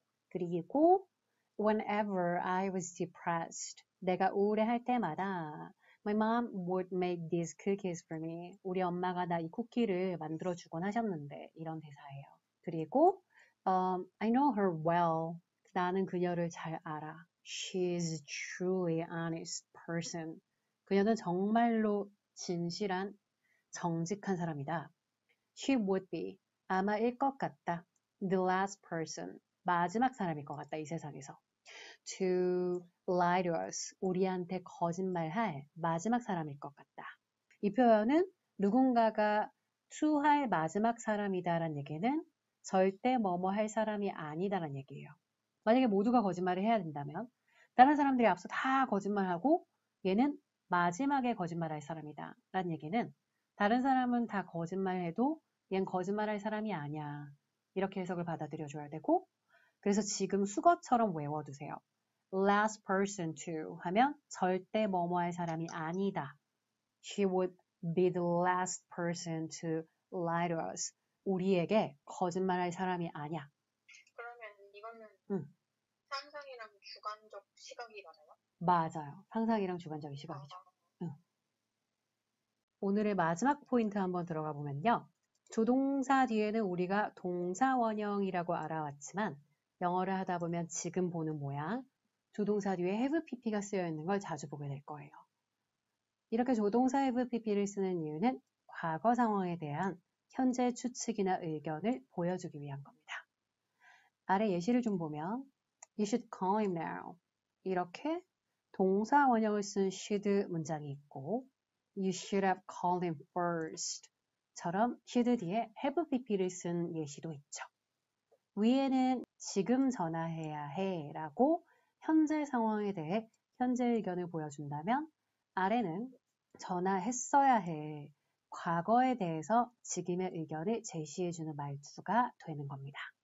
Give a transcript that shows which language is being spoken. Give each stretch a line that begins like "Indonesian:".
English: 그리고 whenever I was depressed,
Korean: 내가 우울해할 때마다
English: my mom would make these cookies for me.
Korean: 우리 엄마가 나 이 쿠키를 만들어주곤 하셨는데 이런 대사예요.
English: 그리고 I know her well.
Korean: 나는 그녀를 잘 알아.
English: She is truly honest person.
Korean: 그녀는 정말로 진실한 정직한 사람이다.
English: She would be.
Korean: 아마일 것 같다.
English: The last person.
Korean: 마지막 사람일 것 같다. 이 세상에서.
English: To lie to us.
Korean: 우리한테 거짓말할 마지막 사람일 것 같다. 이 표현은 누군가가 to할 마지막 사람이다라는 얘기는 절대 뭐뭐 할 사람이 아니다라는 얘기예요. 만약에 모두가 거짓말을 해야 된다면 다른 사람들이 앞서 다 거짓말하고 얘는 마지막에 거짓말할 사람이다 라는 얘기는 다른 사람은 다 거짓말해도 얘는 거짓말할 사람이 아니야. 이렇게 해석을 받아들여줘야 되고 그래서 지금 수거처럼 외워두세요.
English: last person to
Korean: 하면 절대 뭐뭐 할 사람이 아니다.
English: She would be the last person to lie to us.
Korean: 우리에게 거짓말할 사람이 아니야. 그러면 이거는 응. 상상이랑 주관적 시각이 맞아요? 맞아요. 상상이랑 주관적인 시각이죠. 응. 오늘의 마지막 포인트 한번 들어가 보면요. 조동사 뒤에는 우리가 동사 원형이라고 알아왔지만 영어를 하다 보면 지금 보는 모양 조동사 뒤에 have pp가 쓰여 있는 걸 자주 보게 될 거예요. 이렇게 조동사 have pp를 쓰는 이유는 과거 상황에 대한 현재 추측이나 의견을 보여주기 위한 겁니다. 아래 예시를 좀 보면
English: You should call him now.
Korean: 이렇게 동사 원형을 쓴 should 문장이 있고
English: You should have called him first
Korean: 처럼 should 뒤에 have pp를 쓴 예시도 있죠. 위에는 지금 전화해야 해 라고 현재 상황에 대해 현재 의견을 보여준다면 아래는 전화했어야 해 과거에 대해서 지금의 의견을 제시해주는 말투가 되는 겁니다.